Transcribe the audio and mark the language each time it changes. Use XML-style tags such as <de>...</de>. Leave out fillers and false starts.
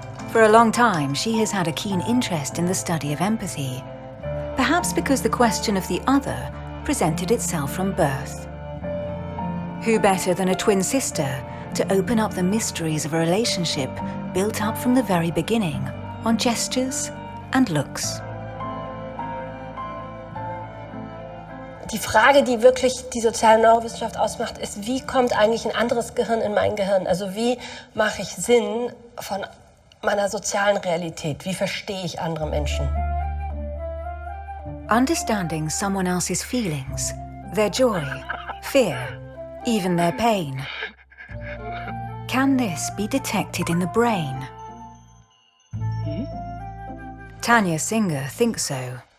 <en>For a long time, she has had a keen interest in the study of empathy, perhaps because the question of the other presented itself from birth. Who better than a twin sister to open up the mysteries of a relationship built up from the very beginning on gestures and looks?</en> <de>Die Frage, die wirklich die soziale Neurowissenschaft ausmacht, ist, wie kommt eigentlich ein anderes Gehirn in mein Gehirn? Also wie mache ich Sinn von meiner sozialen Realität? Wie verstehe ich andere Menschen?</de> <en>Understanding someone else's feelings, their joy, fear, even their pain. Can this be detected in the brain? Tanya Singer thinks so.</en>